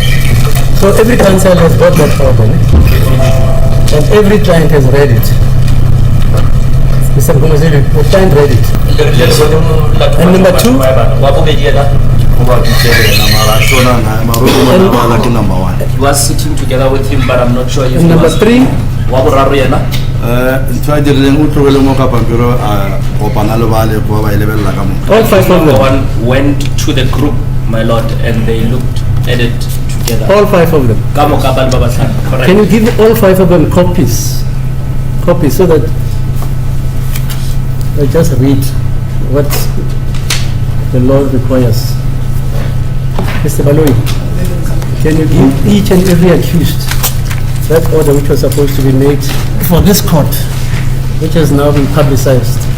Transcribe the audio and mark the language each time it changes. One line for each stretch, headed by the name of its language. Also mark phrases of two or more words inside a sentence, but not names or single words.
English: So every council has got that order, eh? And every client has read it. Mr. Gomezeli, the client read it. And number two? Number one. He was sitting together with him, but I'm not sure if And he number was. three?
Northern Sotho: Waboraro yena? ntho a dirileng o tlogele mo ka pampiro a kopana le ba le ba ba e lebelela ka mo
English: All five of Number them. one went to the group, my lord, and they looked at it together. All five of them.
Northern Sotho: Ka moka ba le ba batlhano,
English: correct? Can you give all five of them copies? Copies so that I just read what the law requires. Mr. Baloyi, can you give each and every accused that order which was supposed to be made for this court, which has now been publicized?